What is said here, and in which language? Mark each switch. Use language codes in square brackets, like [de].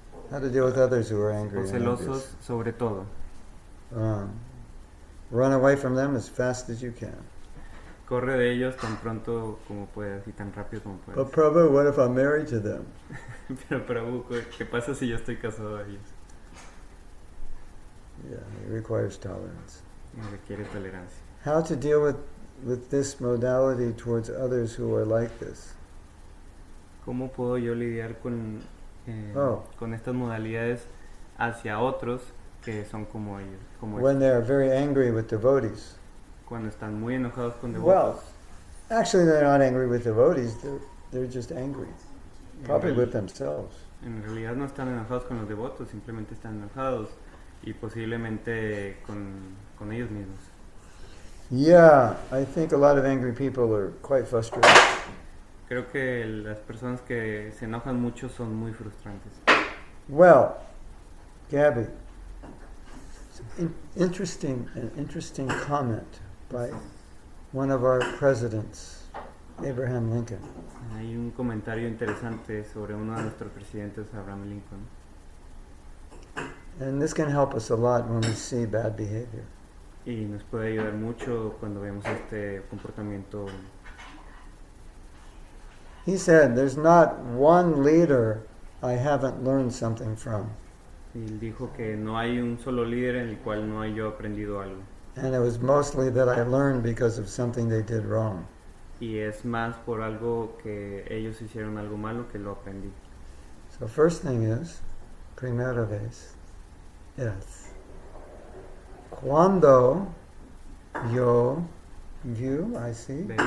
[en] How to deal with others who are angry and [es] celosos [en] envious. [es] sobre todo? [en] Run away from them as fast as you can. [es] Corre de ellos tan pronto como puedas y tan rápido como puedas. [en] But Prabhu, what if I'm married to them? [es] Pero Prabhu, ¿qué pasa si yo estoy casado a ellos? [en] Yeah, it requires tolerance. [es] Me requiere tolerancia. [en] How to deal with this modality towards others who are like this? [es] ¿Cómo puedo yo lidiar con estas modalidades hacia otros que son como ellos? [en] When they're very angry with devotees. [es] Cuando están muy enojados con devotos. [en] Well, actually they're not angry with devotees, they're just angry. Probably with themselves. [es] En realidad no están enojados con los devotos, simplemente están enojados y posiblemente con ellos mismos. [en] Yeah, I think a lot of angry people are quite frustrated. [es] Creo que las personas que se enojan mucho son muy frustrantes. [en] Well, Gabby, an interesting comment by one of our presidents, Abraham Lincoln. [es] Hay un comentario interesante sobre uno de nuestros presidentes, Abraham Lincoln. [en] And this can help us a lot when we see bad behavior. [es] Y nos puede ayudar mucho cuando vemos este comportamiento. [en] He said, there's not one leader I haven't learned something from. [es] Y él dijo que no hay un solo líder en el cual no haya yo aprendido algo. [en] And it was mostly that I learned because of something they did wrong. [es] Y es más por algo que ellos hicieron algo malo que lo aprendí. [en] So first thing is, [es] primera vez, es cuando yo [en] I see,